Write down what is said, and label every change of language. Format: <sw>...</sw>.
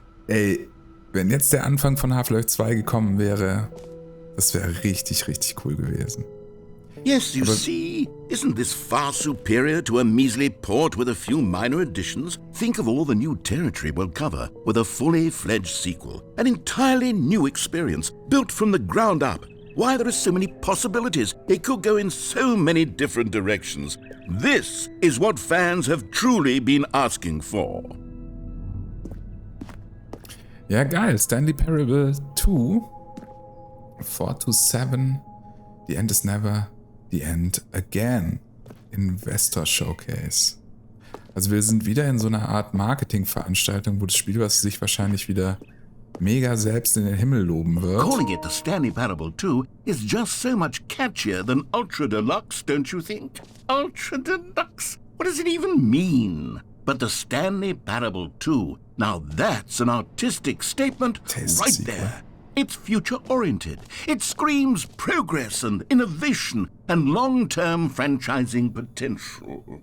<de>Ey, wenn jetzt der Anfang von Half-Life 2 gekommen wäre, das wäre richtig, richtig cool gewesen.</de> <en>Yes, you see, isn't this far superior to a measly port with a few minor additions? Think of all the new territory we'll cover with a fully fledged sequel. An entirely new experience, built from the ground up. Why, there are so many possibilities. It could go in so many different directions. This is what fans have truly been asking for.</en> <de>Ja, geil. Stanley Parable 2. 4 to 7.</de> <en>The end is never the end again. Investor Showcase.</en> <de>Also wir sind wieder in so einer Art Marketingveranstaltung, wo das Spiel, was sich wahrscheinlich wieder mega selbst in den Himmel loben wird.</de> <en>Calling it the Stanley Parable 2 is just so much catchier than Ultra Deluxe, don't you think? Ultra Deluxe? What does it even mean? But the Stanley Parable 2, now that's an artistic statement right there. It's future-oriented. It screams progress and innovation and long-term franchising potential.</en>